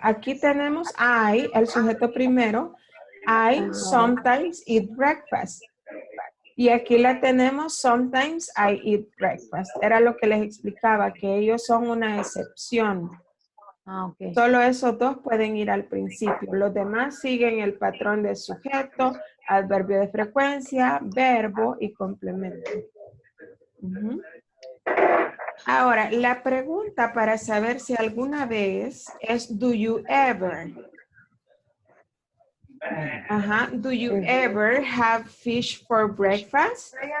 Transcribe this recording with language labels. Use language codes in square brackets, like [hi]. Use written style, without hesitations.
[es] Aquí tenemos I, el sujeto primero. [en] I sometimes eat breakfast. [es] Y aquí la tenemos, [en] sometimes I eat breakfast. [es] Era lo que les explicaba, que ellos son una excepción. [en] Okay. [es] Solo esos dos pueden ir al principio. Los demás siguen el patrón de sujeto, adverbio de frecuencia, verbo y complemento. Ahora, la pregunta para saber si alguna vez es [en] do you ever? Ajá, do you ever have fish for breakfast?